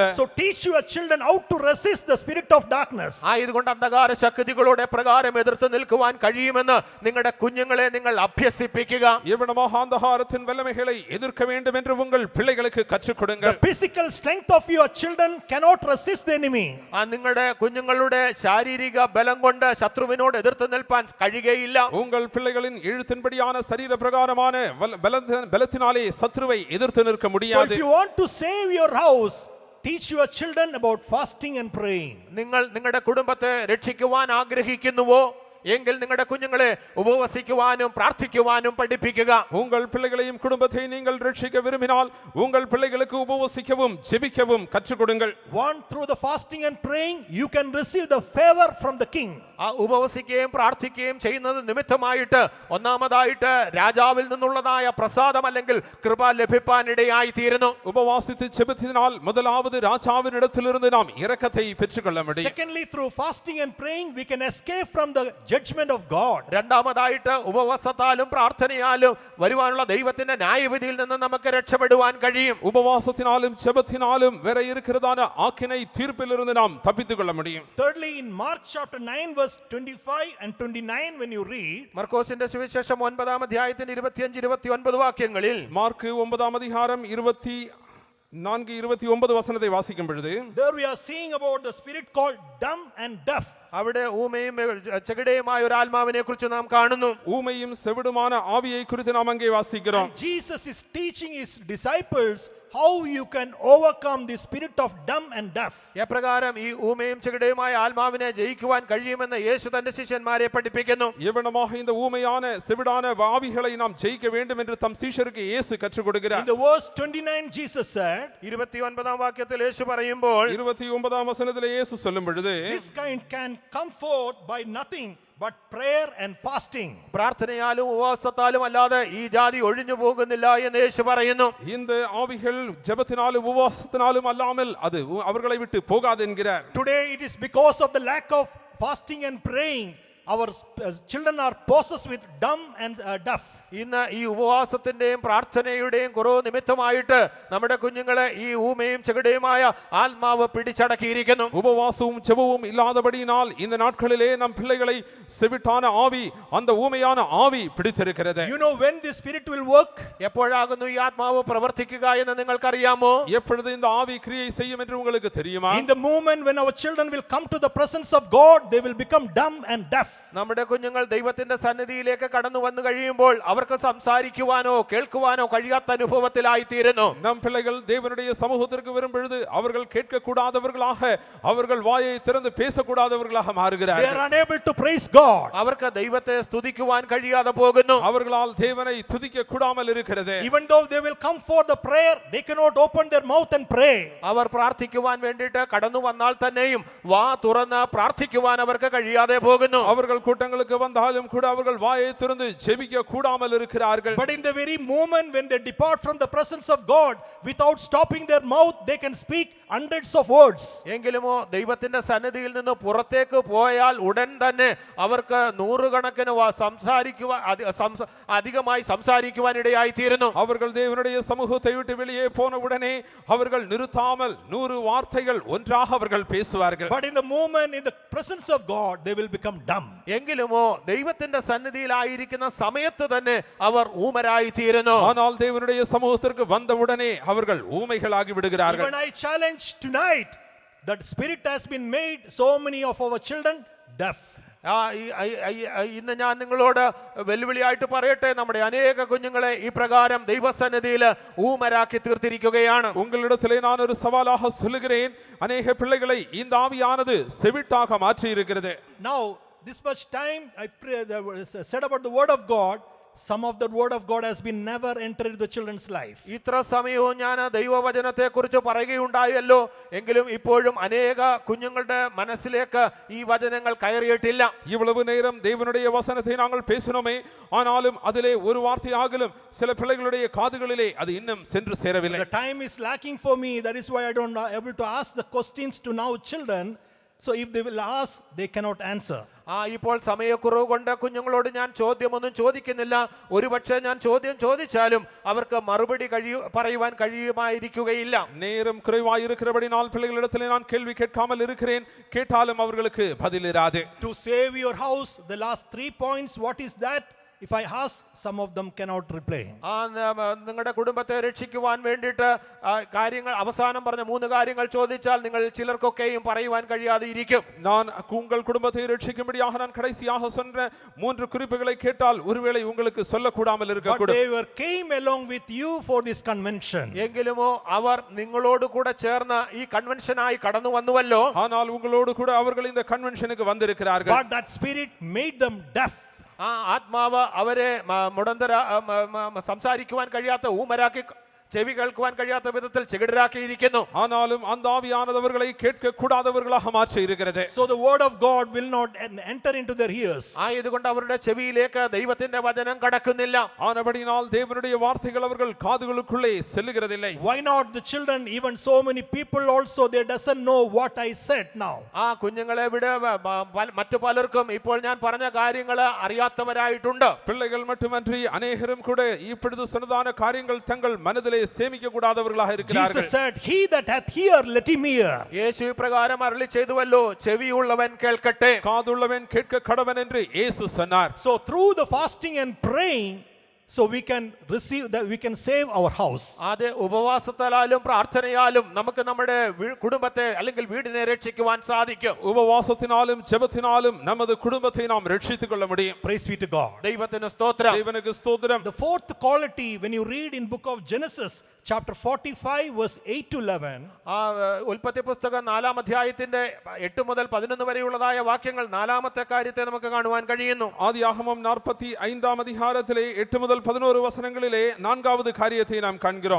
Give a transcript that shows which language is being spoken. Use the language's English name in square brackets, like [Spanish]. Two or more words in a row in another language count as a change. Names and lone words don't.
[English] So teach your children how to resist the spirit of darkness. [Malayalam] ആയതുകൊണ്ട് അന്ധകാര ശക്തികളോട് എപ്രകാരം എതിർത്ത് നിൽക്കുവാൻ കഴിയുമെന്ന് നിങ്ങളുടെ കുഞ്ഞുങ്ങളെ നിങ്ങൾ അഭ്യസിപ്പിക്കുക. [Tamil] எவ்வளமாக அந்தகாரத்தின் வல்லமைகளை எதிர்க்க வேண்டும் என்று உங்கள் பிள்ளைகளுக்கு கற்றுக் [English] The [Tamil] கொடுங்கள். [English] physical strength of your children cannot resist the enemy. [Malayalam] നിങ്ങളുടെ കുഞ്ഞുങ്ങളുടെ ശാരീരിക ബലം കൊണ്ട് ശത്രുവിനോട് എതിർത്ത് നിൽപ്പാൻ കഴിയുകയില്ല. [Tamil] உங்கள் பிள்ளைகளின் எழுத்தின்படியான சரீர பிரகாரமான பலத்தினாலே சத்ருவை எதிர்த்து நிற்க [English] So [Tamil] முடியாது. [English] if you want to save your house, teach your children about fasting and praying. [Malayalam] നിങ്ങൾ നിങ്ങളുടെ കുടുംബത്തെ രക്ഷിക്കുവാൻ ആഗ്രഹിക്കുന്നുവോ എങ്കിൽ നിങ്ങളുടെ കുഞ്ഞുങ്ങളെ ഉപവസിക്കുവാനും പ്രാർത്ഥിക്കുവാനും പഠിപ്പിക്കുക. [Tamil] உங்கள் பிள்ளைகளையும் குடும்பத்தை நீங்கள் ரட்சிக்க விரும்பினால் உங்கள் பிள்ளைகளுக்கு உபவசிக்கவும் ஜெபிக்கவும் கற்றுக் கொடுங்கள். [English] One, through the fasting and praying, you can receive the favor from the king. [Malayalam] ഉപവസിക്കുകയും പ്രാർത്ഥിക്കുകയും ചെയ്യുന്നത് നിമിത്തമായിട്ട് ഒന്നാമതായിട്ട് രാജാവിൽ നിന്നുള്ളതായ പ്രസാദം അല്ലെങ്കിൽ കൃപ ലഭിപ്പാനിടയായി തീരുന്നു. [Tamil] உபவாசித்து ஜெபித்ததினால் முதலாவது ராஜாவினிடத்திலிருந்து நாம் இரக்கத்தை பெற்றுக்கொள்ள முடியும். [English] Secondly, through fasting and praying, we can escape from the judgment of God. [Malayalam] രണ്ടാമതായിട്ട് ഉപവാസത്താലും പ്രാർത്ഥനയാലും വരുവാനുള്ള ദൈവത്തിന്റെ ന്യായവിധിയിൽ നിന്ന് നമുക്ക് രക്ഷപ്പെടുവാൻ കഴിയും. [Tamil] உபவாசத்தினாலும் ஜெபத்தினாலும் வேற இருக்கிறதான ஆக்கினை தீர்ப்பிலிருந்து நாம் தப்பித்துக் கொள்ள முடியும். [English] Thirdly, in Mark chapter 9 verse 25 and 29, when you read, [Malayalam] മർക്കോസിന്റെ സുവിശേഷം 9-ാം അധ്യായത്തിന്റെ 25-29 വാക്യങ്ങളിൽ [Tamil] மார்க்கு 9ஆம் அதிகாரம் 24-29 வசனத்தை வாசிக்கும் பொழுது [English] there we are seeing about the spirit called dumb and deaf. [Malayalam] അവിടെ ഊമയും ചെകിടയുമായ ഒരു ആത്മാവിനെ കുറിച്ച് നാം കാണുന്നു. [Tamil] ஊமையும் செவிடுமான ஆவியை குறித்து நாம் அங்கே வாசிக்கிறோம். [English] And Jesus is teaching his disciples how you can overcome the spirit of dumb and deaf. [Malayalam] എപ്രകാരം ഈ ഊമയും ചെകിടയുമായ ആത്മാവിനെ ജയിക്കുവാൻ കഴിയുമെന്ന് യേശു തന്റെ ശിഷ്യന്മാരെ പഠിപ്പിക്കുന്നു. [Tamil] எவ்வளமாக இந்த ஊமையான செவிடான ஆவிகளை நாம் ஜெயிக்க வேண்டும் என்று தம் சீஷருக்கு இயேசு கற்றுக் [English] In [Tamil] கொடுக்கிறார். [English] the verse 29, Jesus said, [Malayalam] 29-ാം വാക്യത്തിൽ യേശു പറയുമ്പോൾ [Tamil] 29ஆம் வசனத்திலே இயேசு சொல்லும் பொழுது [English] this kind can come forth by nothing but prayer and fasting. [Malayalam] പ്രാർത്ഥനയാലും ഉപവാസത്താലും അല്ലാതെ ഈ ജാതി ഒഴിഞ്ഞു പോകുന്നില്ല എന്ന് യേശു പറയുന്നു. [Tamil] இந்த ஆவிகள் ஜெபத்தினாலும் உபவாசத்தினாலும் அல்லாமல் அது அவர்களை விட்டு போகாது என்கிறார். [English] Today it is because of the lack of fasting and praying, our children are possessed with dumb and deaf. [Malayalam] ഇന്ന് ഈ ഉപവാസത്തിന്റെയും പ്രാർത്ഥനയുടെയും കുറവ് നിമിത്തമായിട്ട് നമ്മുടെ കുഞ്ഞുങ്ങളെ ഈ ഊമയും ചെകിടയുമായ ആത്മാവ് പിടിച്ചടക്കിയിരിക്കുന്നു. [Tamil] உபவாசமும் ஜெபமும் இல்லாதபடியினால் இந்த நாட்களிலே நம் பிள்ளைகளை செவிட்டான ஆவி அந்த ஊமையான ஆவி பிடித்திருக்கிறது. [English] You know when the spirit will work? [Malayalam] എപ്പോഴാകുന്നു ഈ ആത്മാവ് പ്രവർത്തിക്കുക എന്ന് നിങ്ങൾക്കറിയാമോ? [Tamil] எப்பொழுது இந்த ஆவி கிரியை செய்யும் என்று உங்களுக்கு தெரியுமா? [English] In the moment when our children will come to the presence of God, they will become dumb and deaf. [Malayalam] നമ്മുടെ കുഞ്ഞുങ്ങൾ ദൈവത്തിന്റെ സന്നിധിയിലേക്ക് കടന്നു വന്നു കഴിയുമ്പോൾ അവർക്ക് സംസാരിക്കുവാനോ കേൾക്കുവാനോ കഴിയാത്ത അനുഭവത്തിലായി തീരുന്നു. [Tamil] நம் பிள்ளைகள் தேவனுடைய சமூகத்திற்கு வரும் பொழுது அவர்கள் கேட்கக்கூடாதவர்களாக அவர்கள் வாயை திறந்து பேசக்கூடாதவர்களாக [English] They [Tamil] மாறுகிறார்கள். [English] are unable to praise God. [Malayalam] അവർക്ക് ദൈവത്തെ സ്തുതിക്കുവാൻ കഴിയാതെ പോകുന്നു. [Tamil] அவர்களால் தேவனை துதிக்க கூடாமல் இருக்கிறது. [English] Even though they will come for the prayer, they cannot open their mouth and pray. [Malayalam] അവർ പ്രാർത്ഥിക്കുവാൻ വേണ്ടിയിട്ട് കടന്നു വന്നാൽ തന്നെയും വാ തുറന്ന് പ്രാർത്ഥിക്കുവാൻ അവർക്ക് കഴിയാതെ പോകുന്നു. [Tamil] அவர்கள் கூட்டங்களுக்கு வந்தாலும் கூட அவர்கள் வாயை திறந்து ஜெபிக்க கூடாமல் இருக்கிறார்கள். [English] But in the very moment when they depart from the presence of God, without stopping their mouth, they can speak hundreds of words. [Malayalam] എങ്കിലുമോ ദൈവത്തിന്റെ സന്നിധിയിൽ നിന്ന് പുറത്തേക്ക് പോയാൽ ഉടൻ തന്നെ അവർക്ക് നൂറുകണക്കിന് അധികമായി സംസാരിക്കുവാൻ ഇടയായി തീരുന്നു. [Tamil] அவர்கள் தேவனுடைய சமூகத்தை விட்டு வெளியே போன உடனே அவர்கள் நிறுத்தாமல் 100 வார்த்தைகள் ஒன்றாக அவர்கள் பேசுவார்கள். [English] But in the moment in the presence of God, they will become dumb. [Malayalam] എങ്കിലുമോ ദൈവത്തിന്റെ സന്നിധിയിലായിരിക്കുന്ന സമയത്ത് തന്നെ അവർ ഊമരായി തീരുന്നു. [Tamil] ஆனால் தேவனுடைய சமூகத்திற்கு வந்த உடனே அவர்கள் ஊமைகளாகி விடுகிறார்கள். [English] Even I challenge tonight that spirit has been made so many of our children deaf. [Malayalam] ഇന്ന് ഞാൻ നിങ്ങളോട് വെല്ലുവിളിയായിട്ട് പറയട്ടെ, നമ്മുടെ അനേക കുഞ്ഞുങ്ങളെ ഈ പ്രകാരം ദൈവസന്നിധിയിൽ ഊമരാക്കി തീർത്തിരിക്കുകയാണ്. [Tamil] உங்களிடத்திலே நான் ஒரு சவாலாக சொல்லுகிறேன், அநேக பிள்ளைகளை இந்த ஆவியானது செவிட்டாக மாற்றி இருக்கிறது. [English] Now this much time I said about the word of God. Some of the word of God has been never entered into the children's life. [Malayalam] ഇത്ര സമയവും ഞാൻ ദൈവവചനത്തെ കുറിച്ച് പറയുകയുണ്ടായല്ലോ, എങ്കിലും ഇപ്പോഴും അനേക കുഞ്ഞുങ്ങളുടെ മനസ്സിലേക്ക് ഈ വചനങ്ങൾ കയറിയിട്ടില്ല. [Tamil] இவ்வளவு நேரம் தேவனுடைய வசனத்தை நாங்கள் பேசினோமே, ஆனாலும் அதிலே ஒரு வார்த்தையாகிலும் சில பிள்ளைகளுடைய காதுகளிலே அது இன்னும் சென்று சேரவில்லை. [English] The time is lacking for me. That is why I don't able to ask the questions to now children. So if they will ask, they cannot answer. [Malayalam] ഇപ്പോൾ സമയക്കുറവ് കൊണ്ട് കുഞ്ഞുങ്ങളോട് ഞാൻ ചോദ്യമൊന്നും ചോദിക്കുന്നില്ല. ഒരുപക്ഷെ ഞാൻ ചോദ്യം ചോദിച്ചാലും അവർക്ക് മറുപടി പറയുവാൻ കഴിയുമായിരിക്കുകയില്ല. [Tamil] நேரம் குறைவாய் இருக்கிறபடினால் பிள்ளைகளிடத்திலே நான் கேள்வி கேட்காமல் இருக்கிறேன். கேட்டாலும் அவர்களுக்கு பதில் இராது. [English] To save your house, the last 3 points, what is that? If I ask, some of them cannot reply. [Malayalam] നിങ്ങളുടെ കുടുംബത്തെ രക്ഷിക്കുവാൻ വേണ്ടിയിട്ട് കാര്യങ്ങൾ അവസാനം പറഞ്ഞ 3 കാര്യങ്ങൾ ചോദിച്ചാൽ നിങ്ങൾ ചിലർക്കൊക്കെയും പറയുവാൻ കഴിയാതെ ഇരിക്കും. [Tamil] நான் உங்கள் குடும்பத்தை ரட்சிக்கும்படியாக நான் கடைசியாக சொன்ன 3 குறிப்புகளை கேட்டால் ஒருவேளை உங்களுக்கு சொல்லக்கூடாமல் [English] But [Tamil] இருக்கக்கூடும். [English] they came along with you for this convention. [Malayalam] എങ്കിലുമോ അവർ നിങ്ങളോട് കൂടെ ചേർന്ന് ഈ കൺവെൻഷനായി കടന്നു വന്നുവല്ലോ. [Tamil] ஆனால் உங்களோடு கூட அவர்கள் இந்த கன்வென்ஷனுக்கு வந்திருக்கிறார்கள். [English] But that spirit made them deaf. [Malayalam] ആത്മാവ് അവരെ സംസാരിക്കുവാൻ കഴിയാത്ത ഊമരാക്കി ചെവി കേൾക്കുവാൻ കഴിയാത്ത വിധത്തിൽ ചെകിടരാക്കിയിരിക്കുന്നു. [Tamil] ஆனாலும் அந்த ஆவியானது அவர்களை கேட்க கூடாதவர்களாக மாற்றி இருக்கிறது. [English] So the word of God will not enter into their ears. [Malayalam] ആയതുകൊണ്ട് അവരുടെ ചെവിയിലേക്ക് ദൈവത്തിന്റെ വചനം കടക്കുന്നില്ല. [Tamil] ஆனபடியால் தேவனுடைய வார்த்தைகள் அவர்கள் காதுகளுக்குள்ளே செல்லுகிறதில்லை. [English] Why not the children? Even so many people also, they doesn't know what I said now. [Malayalam] കുഞ്ഞുങ്ങളെ വിട് മറ്റു പലർക്കും ഇപ്പോൾ ഞാൻ പറഞ്ഞ കാര്യങ്ങൾ അറിയാത്തവരായിട്ടുണ്ട്. [Tamil] பிள்ளைகள் மட்டுமன்றி அநேகரும் கூட இப்பொழுது சொன்னதான காரியங்கள் தங்கள் மனதிலே சேமிக்க கூடாதவர்களாக இருக்கிறார்கள். [English] Jesus said, he that hath ear, let him hear. [Malayalam] യേശു പ്രകാരം അരുളി ചെയ്തുവല്ലോ, ചെവിയുള്ളവൻ കേൾക്കട്ടെ. [Tamil] காதுள்ளவன் கேட்க கடவன் என்று இயேசு சொன்னார். [English] So through the fasting and praying, so we can receive that, we can save our house. [Malayalam] അത് ഉപവാസത്താലും പ്രാർത്ഥനയാലും നമുക്ക് നമ്മുടെ കുടുംബത്തെ അല്ലെങ്കിൽ വീടിനെ രക്ഷിക്കുവാൻ സാധിക്കും. [Tamil] உபவாசத்தினாலும் ஜெபத்தினாலும் நமது குடும்பத்தை நாம் ரட்சித்துக் கொள்ள முடியும். [English] Praise be to God. [Malayalam] ദൈവത്തിന് സ്തോത്രം. [Tamil] தேவனுக்கு ஸ்தோத்திரம். [English] The fourth quality, when you read in book of Genesis chapter 45 verse 8 to 11, [Malayalam] ഉൽപ്പത്തി പുസ്തകം 4-ാം അധ്യായത്തിന്റെ 8 മുതൽ 11 വരെയുള്ളതായ വാക്യങ്ങൾ 4-ാമത്തെ കാര്യത്തെ നമുക്ക് കാണുവാൻ കഴിയുന്നു. [Tamil] ஆதியாகமம் 45-ாம் அதிகாரத்திலே 8 முதல் 11 வசனங்களிலே 4வது காரியத்தை நாம் காண்கிறோம்.